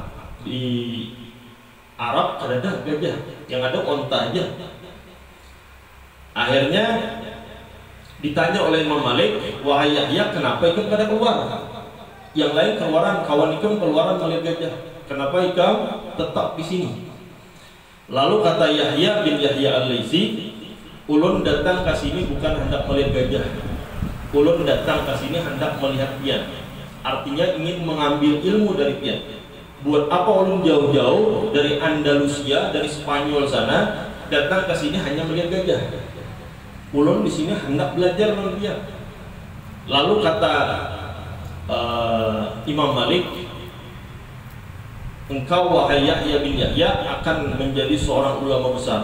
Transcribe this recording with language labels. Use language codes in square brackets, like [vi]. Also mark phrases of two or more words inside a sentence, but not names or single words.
[id] Di Arab kada ada gajah, yang ada onta aja. Akhirnya ditanya oleh Imam Malik, wahai Yahya, kenapa ikut kada keluar? [bjn] Yang lain keluaran, kawan ikut keluaran melihat gajah, kenapa ikam tetap di sini? Lalu kata Yahya bin Yahya Al-Laitsi, ulun datang ke sini bukan hendak melihat gajah, ulun datang ke sini hendak melihat pian. Artinya ingin mengambil ilmu dari pian. Buat apa ulun jauh-jauh dari Andalusia, [id] dari Spanyol sana datang ke sini hanya melihat gajah? [bjn] Ulun di sini hendak belajar dengan pian. Lalu kata Imam Malik, engkau wahai Yahya bin Yahya akan menjadi seorang ulama besar.